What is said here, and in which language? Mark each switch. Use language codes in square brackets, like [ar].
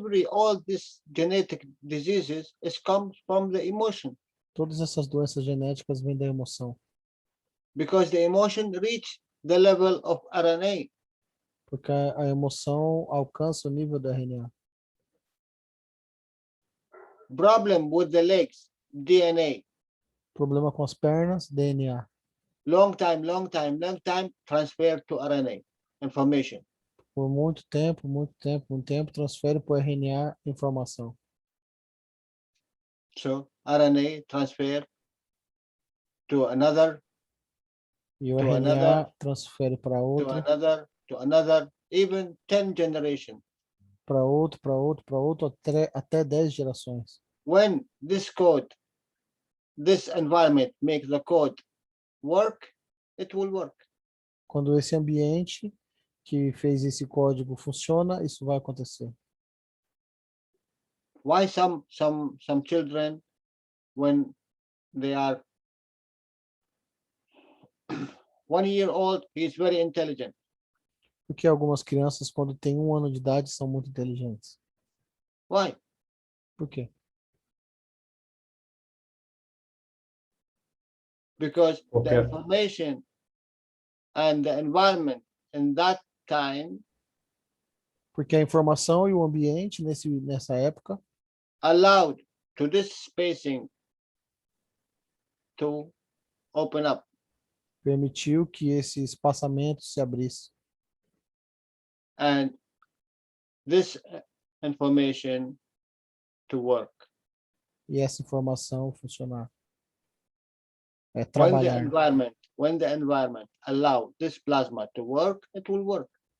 [en] All these genetic diseases comes from the emotion. [pt] Todas essas doenças genéticas vêm da emoção. [en] Because the emotion reach the level of RNA. [pt] Porque a emoção alcança o nível do RNA. [en] Problem with the legs, DNA. [pt] Problema com as pernas, DNA. [en] Long time, transfer to RNA information. [pt] Por muito tempo, transfere para o RNA informação. [en] So RNA transfer to another. [pt] E o RNA transfere para outro. [en] To another, even 10 generations. [pt] Para outro, até 10 gerações. [en] When this code, this environment makes the code work, it will work. [pt] Quando esse ambiente que fez esse código funciona, isso vai acontecer. [en] Why some children, when they are 1 year old, he is very intelligent. [pt] Porque algumas crianças, quando têm 1 ano de idade, são muito inteligentes. [en] Why? [pt] Por quê? [en] Because the information and the environment in that time. [pt] Porque a informação e o ambiente nessa época [en] allowed to this spacing to open up. [pt] Permitiu que esse espaçamento se abrisse. [en] And this information to work. [pt] E essa informação funcionar. Trabalhar. [en] When the environment allow this plasma to work, it will work.